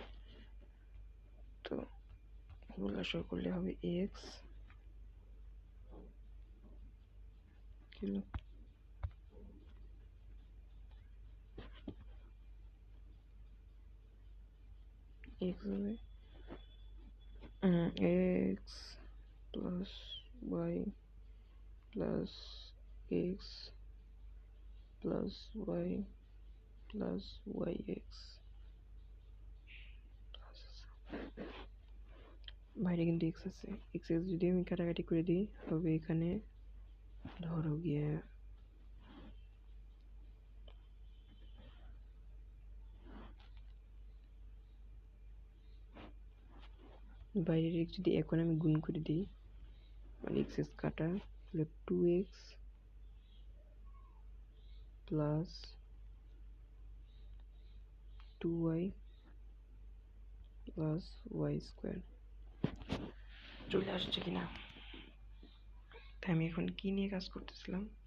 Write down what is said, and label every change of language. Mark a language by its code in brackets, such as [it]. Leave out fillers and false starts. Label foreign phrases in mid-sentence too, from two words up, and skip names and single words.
[bn] তো লসাগু করলে হবে x কিলো x হবে [en] x plus y plus x plus y plus yx [bn] বাইরে কিন্তু x আছে x যদি আমি কাটাকাটি করে দিই হবে এখানে ধরো গিয়ে বাইরের x যদি এখন আমি গুণ করে দিই মানে x কাটা তাহলে [en] 2x plus 2y plus y square [bn] চলে আসছে কিনা তাই আমি এখন কি নিয়ে কাজ করতেছিলাম